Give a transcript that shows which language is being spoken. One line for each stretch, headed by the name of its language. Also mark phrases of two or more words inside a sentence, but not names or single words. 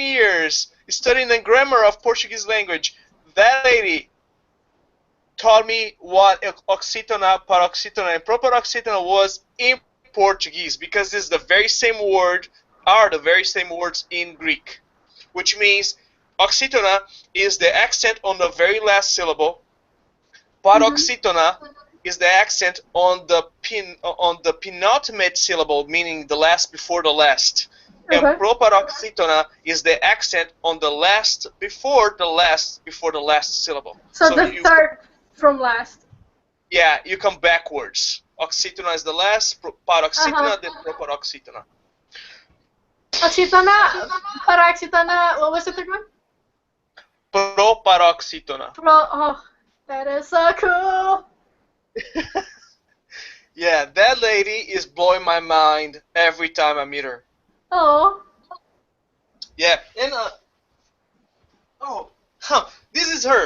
English: years studying the grammar of Portuguese language, that lady taught me what oxytona, paroxytona, and proparoxytona was in Portuguese, because it's the very same word, are the very same words in Greek, which means oxytona is the accent on the very last syllable, paroxytona is the accent on the penultimate syllable, meaning the last before the last. And proparoxytona is the accent on the last before the last syllable. So the third from last. Yeah, you come backwards. Oxytona is the last, paroxytona, then proparoxytona. Oxytona, paroxytona, what was the third one? Proparoxytona. Oh, that is so cool. Yeah, that lady is blowing my mind every time I meet her. Oh. Yeah, and this is her.